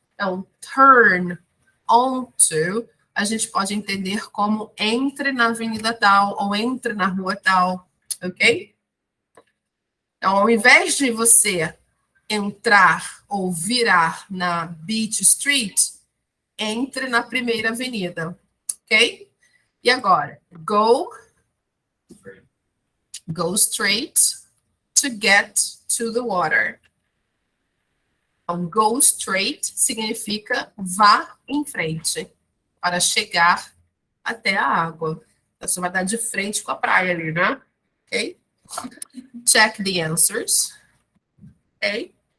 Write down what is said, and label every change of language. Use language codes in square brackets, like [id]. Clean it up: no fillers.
[pt] Então, [en] turn onto, [pt] a gente pode entender como entre na avenida tal ou entre na rua tal, ok? Então, ao invés de você entrar ou virar na Beach Street, entre na primeira avenida, ok? E agora, [en] go straight to get to the water. [pt] Então, [en] go straight [pt] significa vá em frente para chegar até a água. Então, você vai dar de frente com a praia ali, né? Ok? [en] Check the answers. [pt] Ok?